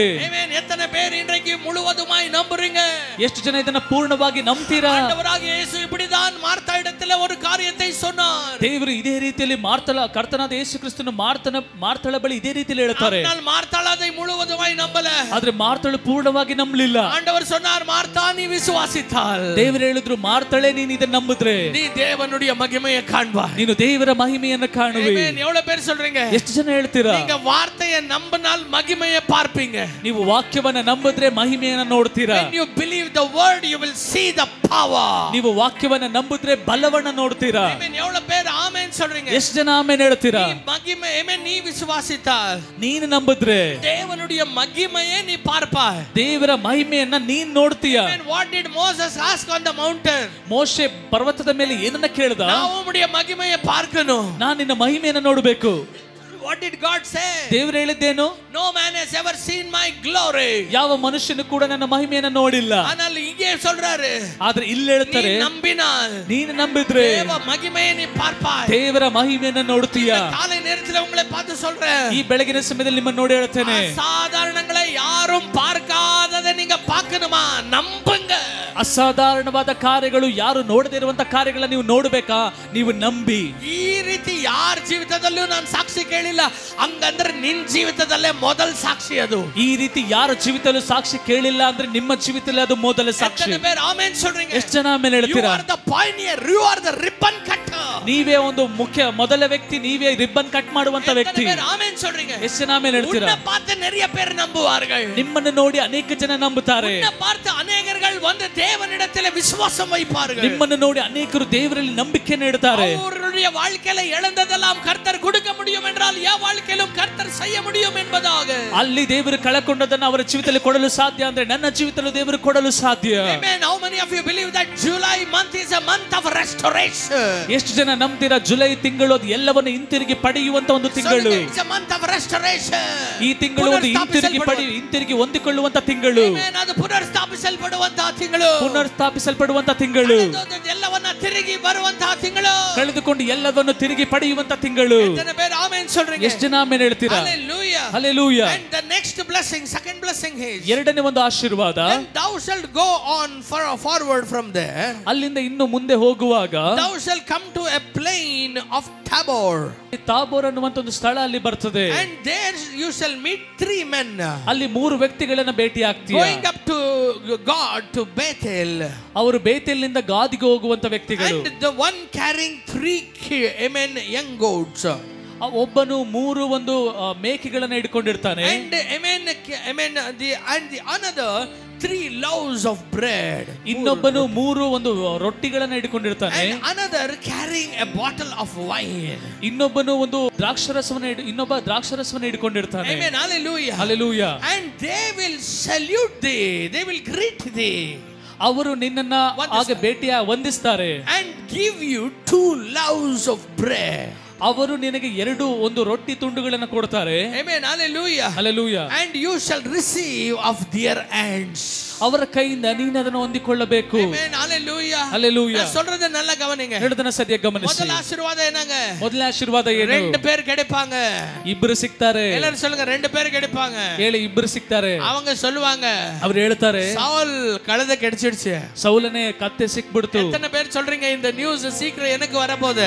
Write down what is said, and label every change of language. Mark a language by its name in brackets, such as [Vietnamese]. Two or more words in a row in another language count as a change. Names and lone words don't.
[Tamil] ஆமென். எத்தனை பேர் இன்றைக்கு முழுவதுமாய் நம்புறீங்க? [Kannada] ಎಷ್ಟು ಜನ ಇದನ್ನ ಪೂರ್ಣವಾಗಿ ನಂಬ್ತೀರಾ? [Tamil] ஆண்டவராகிய இயேசு இப்படிதான் மார்த்தா இடத்துல ஒரு காரியத்தை சொன்னார். [Kannada] ದೇವರು ಇದೇ ರೀತಿಯಲ್ಲಿ ಕರ್ತನಾದ ಯೇಸು ಕ್ರಿಸ್ತನು ಮಾರ್ತಳ ಬಳಿ ಇದೇ ರೀತಿಯಲ್ಲಿ ಹೇಳ್ತಾರೆ. [Tamil] ஆனால் மார்த்தாள் அதை முழுவதுமாய் நம்பல. [Kannada] ಆದ್ರೆ ಮಾರ್ತಳು ಪೂರ್ಣವಾಗಿ ನಂಬಲಿಲ್ಲ. [Tamil] ஆண்டவர் சொன்னார், மார்த்தா நீ விசுவாசித்தால், [Kannada] ದೇವರು ಹೇಳಿದ್ರು, ಮಾರ್ತಳೆ ನೀನು ಇದನ್ನ ನಂಬಿದ್ರೆ [Tamil] நீ தேவனுடைய மகிமையை காண்பாய். [Kannada] ನೀನು ದೇವರ ಮಹಿಮೆಯನ್ನು ಕಾಣುವೆ. [Tamil] ஆமென். எவ்வளவு பேர் சொல்றீங்க? [Kannada] ಎಷ್ಟು ಜನ ಹೇಳ್ತೀರಾ? [Tamil] நீங்க வார்த்தையை நம்பினால் மகிமையை பார்ப்பீங்க. [Kannada] ನೀವು ವಾಕ್ಯವನ್ನ ನಂಬಿದ್ರೆ ಮಹಿಮೆಯನ್ನ ನೋಡ್ತೀರಾ. [English] When you believe the word, you will see the power. [Kannada] ನೀವು ವಾಕ್ಯವನ್ನ ನಂಬಿದ್ರೆ ಬಲವನ್ನ ನೋಡ್ತೀರಾ. [Tamil] ஆமென். எவ்வளவு பேர் ஆமென் சொல்றீங்க? [Kannada] ಎಷ್ಟು ಜನ ಆಮೆನ್ ಹೇಳ್ತೀರಾ? [Tamil] நீ மகிமை, ஆமென், நீ விசுவாசித்தால் [Kannada] ನೀನು ನಂಬಿದ್ರೆ [Tamil] தேவனுடைய மகிமையை நீ பார்ப்பாய். [Kannada] ದೇವರ ಮಹಿಮೆಯನ್ನ ನೀನ್ ನೋಡ್ತೀಯ. [English] Amen. What did Moses ask on the mountain? [Kannada] ಮೋಶೆ ಪರ್ವತದ ಮೇಲೆ ಏನನ್ನ ಕೇಳ್ದ? [Tamil] நான் உம்முடைய மகிமையை பார்க்கணும். [Kannada] ನಾನು ನಿನ್ನ ಮಹಿಮೆಯನ್ನ ನೋಡಬೇಕು. [English] What did God say? [Kannada] ದೇವರು ಹೇಳಿದ್ದೇನು? [English] No man has ever seen my glory. [Kannada] ಯಾವ ಮನುಷ್ಯನು ಕೂಡ ನನ್ನ ಮಹಿಮೆಯನ್ನ ನೋಡಿಲ್ಲ. [Tamil] ஆனால் இங்கே சொல்றாரு, [Kannada] ಆದ್ರೆ ಇಲ್ಲಿ ಹೇಳ್ತಾರೆ, [Tamil] நம்பினால் [Kannada] ನೀನು ನಂಬಿದ್ರೆ [Tamil] தேவ மகிமையை நீ பார்ப்பாய். [Kannada] ದೇವರ ಮಹಿಮೆಯನ್ನ ನೋಡ್ತೀಯ. [Tamil] காலை நேரத்துல உங்களை பார்த்து சொல்றேன், [Kannada] ಈ ಬೆಳಗಿನ ಸಮಯದಲ್ಲಿ ನಿಮ್ಮನ್ನು ನೋಡಿ ಹೇಳ್ತೇನೆ, [Tamil] சாதாரணங்களை யாரும் பார்க்காததை நீங்க பார்க்கணுமா? நம்புங்க. [Kannada] ಅಸಾಧಾರಣವಾದ ಕಾರ್ಯಗಳು ಯಾರು ನೋಡದೇ ಇರುವಂತ ಕಾರ್ಯಗಳನ್ನ ನೀವು ನೋಡಬೇಕಾ? ನೀವು ನಂಬಿ. ಈ ರೀತಿ ಯಾರ ಜೀವಿತದಲ್ಲೂ ನಾನು ಸಾಕ್ಷಿ ಕೇಳಿಲ್ಲ, ಹಂಗಂದ್ರೆ ನಿನ್ನ ಜೀವಿತದಲ್ಲೇ ಮೊದಲ ಸಾಕ್ಷಿ ಅದು. ಈ ರೀತಿ ಯಾರ ಜೀವಿತದಲ್ಲೂ ಸಾಕ್ಷಿ ಕೇಳಿಲ್ಲ ಅಂದ್ರೆ ನಿಮ್ಮ ಜೀವಿತದಲ್ಲಿ ಅದು ಮೊದಲ ಸಾಕ್ಷಿ. ಎಷ್ಟು ಜನ ಆಮೇಲೆ ಹೇಳ್ತೀರಾ? ನೀವೇ ಒಂದು ಮೊದಲ ವ್ಯಕ್ತಿ, ನೀವೇ [English] ribbon cut [Kannada] ಮಾಡುವಂತ ವ್ಯಕ್ತಿ. ಎಷ್ಟು ಜನ ಆಮೇಲೆ ಹೇಳ್ತೀರಾ? ನಿಮ್ಮನ್ನು ನೋಡಿ ಅನೇಕ ಜನ ನಂಬುತ್ತಾರೆ. [Tamil] தேவனிடத்தில் விசுவாசம் வைப்பார்கள். [Kannada] ನಿಮ್ಮನ್ನು ನೋಡಿ ಅನೇಕರು ದೇವರಲ್ಲಿ ನಂಬಿಕೆಯನ್ನು ಇಡುತ್ತಾರೆ. [Tamil] அவருடைய வாழ்க்கையில இழந்ததெல்லாம் கர்த்தர் கொடுக்க முடியும் என்றால் என் வாழ்க்கையிலும் கர்த்தர் செய்ய முடியும் என்பதாக. [Kannada] ಅಲ್ಲಿ ದೇವರು ಕಳಕೊಂಡದನ್ನು ಅವರ ಜೀವಿತದಲ್ಲಿ ಕೊಡಲು ಸಾಧ್ಯ ಅಂದ್ರೆ ನನ್ನ ಜೀವಿತದಲ್ಲಿ ದೇವರು ಕೊಡಲು ಸಾಧ್ಯ. [English] Amen. How many of you believe that July month is a month of restoration? [Kannada] ಎಷ್ಟು ಜನ ನಂಬ್ತೀರಾ? ಜುಲೈ ತಿಂಗಳು ಅದು ಎಲ್ಲವನ್ನು ಹಿಂತಿರುಗಿ ಪಡೆಯುವಂತ ಒಂದು ತಿಂಗಳು. [English] It's a month of restoration. [Kannada] ಈ ತಿಂಗಳು ಒಂದು ಹಿಂತಿರುಗಿ ಹೊಂದಿಕೊಳ್ಳುವಂತ ತಿಂಗಳು. Amen. ಅದು ಪುನರ್ಸ್ಥಾಪಿಸಲ್ಪಡುವಂತ ತಿಂಗಳು. ಪುನರ್ಸ್ಥಾಪಿಸಲ್ಪಡುವಂತ ತಿಂಗಳು. ಎಲ್ಲವನ್ನ ತಿರುಗಿ ಬರುವಂತಹ ತಿಂಗಳು, ಕಳೆದುಕೊಂಡು ಎಲ್ಲವನ್ನು ತಿರುಗಿ ಪಡೆಯುವಂತ ತಿಂಗಳು. ಎಷ್ಟನ ಬೇರೆ ಆಮೆನ್ சொல்றீங்க? ಎಷ್ಟು ಜನ ಆಮೆನ್ ಹೇಳ್ತೀರಾ? [English] Hallelujah. Hallelujah. And the next blessing, second blessing is, [Kannada] ಎರಡನೇ ಒಂದು ಆಶೀರ್ವಾದ, [English] then thou shalt go on forward from there, [Kannada] ಅಲ್ಲಿಂದ ಇನ್ನು ಮುಂದೆ ಹೋಗುವಾಗ [English] thou shalt come to a plain of Tabor, [Kannada] ತಾಬೋರ್ ಅನ್ನುವಂತ ಒಂದು ಸ್ಥಳ ಅಲ್ಲಿ ಬರ್ತದೆ. [English] and there you shall meet 3 men, [Kannada] ಅಲ್ಲಿ 3 ವ್ಯಕ್ತಿಗಳನ್ನ ಭೇಟಿ ಆಗ್ತೀಯ. [English] going up to God to Bethel, [Kannada] ಅವರು ಬೇತೇಲಿನಿಂದ ಗಾದಿಗೆ ಹೋಗುವಂತ ವ್ಯಕ್ತಿಗಳು. [English] and the one carrying 3 young goats, [Kannada] ಒಬ್ಬನು 3 ಒಂದು ಮೇಕೆಗಳನ್ನ ಹಿಡ್ಕೊಂಡಿರ್ತಾನೆ. [English] and the another 3 loaves of bread, [Kannada] ಇನ್ನೊಬ್ಬನು 3 ಒಂದು ರೊಟ್ಟಿಗಳನ್ನ ಹಿಡ್ಕೊಂಡಿರ್ತಾನೆ. [English] and another carrying a bottle of wine, [Kannada] ಇನ್ನೊಬ್ಬನು ಒಂದು ಇನ್ನೊಬ್ಬ ದ್ರಾಕ್ಷರಸವನ್ನ ಹಿಡ್ಕೊಂಡಿರ್ತಾನೆ. [English] amen, hallelujah, Hallelujah. and they will salute thee, they will greet thee, [Kannada] ಅವರು ನಿನ್ನನ್ನ ಹಾಗೆ ಭೇಟಿಯ ವಂದಿಸ್ತಾರೆ, [English] and give you 2 loaves of bread, [Kannada] ಅವರು ನಿನಗೆ 2 ಒಂದು ರೊಟ್ಟಿ ತುಂಡುಗಳನ್ನು ಕೊಡ್ತಾರೆ. [English] amen, hallelujah, Hallelujah. and you shall receive of their hands, [Kannada] ಅವರ ಕೈಯಿಂದ ನೀನು ಅದನ್ನು ಹೊಂದಿಕೊಳ್ಳಬೇಕು. [English] amen, hallelujah, Hallelujah. [Tamil] நான் சொல்றது நல்லா கவனிங்க. [Kannada] ಹೇಳದನ್ನ ಸರಿಯಾಗಿ ಗಮನಿಸಿ. [Tamil] முதல் ஆசீர்வாதம் என்னங்க? [Kannada] ಮೊದಲ ಆಶೀರ್ವಾದ ಏನು? [Tamil] 2 பேர் கிடைப்பாங்க. [Kannada] ಇಬ್ಬರು ಸಿಗ್ತಾರೆ. [Tamil] எல்லாரும் சொல்லுங்க, 2 பேர் கிடைப்பாங்க. [Kannada] ಹೇಳಿ, ಇಬ್ಬರು ಸಿಗ್ತಾರೆ. [Tamil] அவங்க சொல்லுவாங்க, [Kannada] ಅವರು ಹೇಳ್ತಾರೆ, [Tamil] சவுல் கழுதை கிடைச்சிடுச்சு. [Kannada] ಸೌಲನೇ ಕತ್ತೆ ಸಿಕ್ಬಿಡ್ತು. [Tamil] எத்தனை பேர் சொல்றீங்க இந்த நியூஸ் சீக்கிரம் எனக்கு வரப்போகுது?